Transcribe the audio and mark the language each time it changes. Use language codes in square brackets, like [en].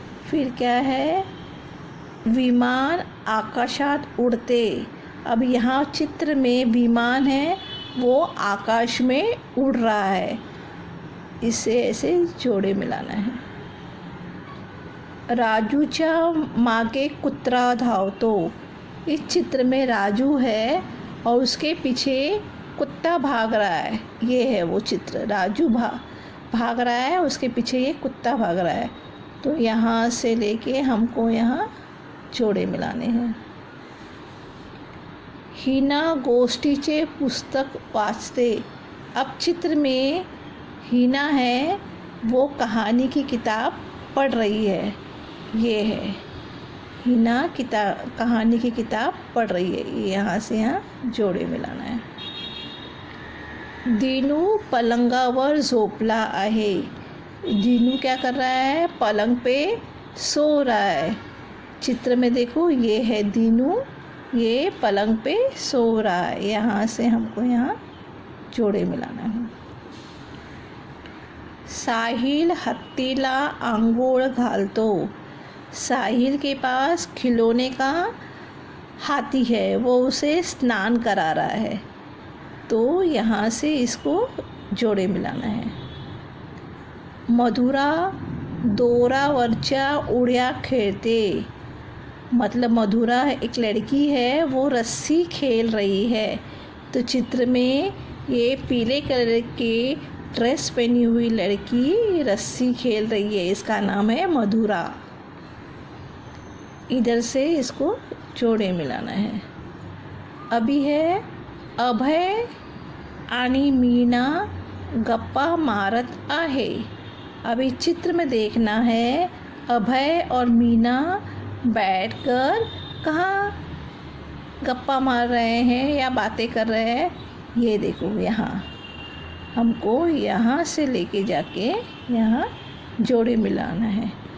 [hi] फिर क्या है, [mr] विमान आकाशात उड़ते। [hi] अब यहाँ चित्र में विमान है, वो आकाश में उड़ रहा है, इसे ऐसे जोड़े मिलाना है। [mr] राजूच्या मागे कुत्रा धावतो। [hi] इस चित्र में राजू है और उसके पीछे कुत्ता भाग रहा है, ये है वो चित्र। राजू भाग रहा है, उसके पीछे ये कुत्ता भाग रहा है, तो यहाँ से लेके हमको यहाँ जोड़े मिलाने हैं। [mr] हिना गोष्टीचे पुस्तक वाचते। [hi] अब चित्र में हिना है, वो कहानी की किताब पढ़ रही है, ये है हिना कहानी की किताब पढ़ रही है, यहाँ से यहाँ जोड़े मिलाना है। [mr] दीनू पलंगावर झोपला आहे। [hi] दीनू क्या कर रहा है, पलंग पे सो रहा है। चित्र में देखो, ये है दीनू, ये पलंग पे सो रहा है, यहाँ से हमको यहाँ जोड़े मिलाना है। [mr] साहिल हत्तीला आंघोळ घालतो। [hi] साहिल के पास खिलौने का हाथी है, वो उसे स्नान करा रहा है, तो यहाँ से इसको जोड़े मिलाना है। [mr] मधुरा दोरावरच्या उड्या खेळते। [hi] मतलब मधुरा एक लड़की है, वो रस्सी खेल रही है, तो चित्र में ये पीले कलर के ड्रेस पहनी हुई लड़की रस्सी खेल रही है, इसका नाम है मधुरा। इधर से इसको जोड़े मिलाना है। अभी है [mr] अभय आणि मीना गप्पा मारत आहे। [hi] अभी चित्र में देखना है, अभय और मीना बैठकर कहाँ गप्पा मार रहे हैं या बातें कर रहे हैं, ये देखो। यहाँ हमको यहाँ से लेके जाके यहाँ जोड़े मिलाना है।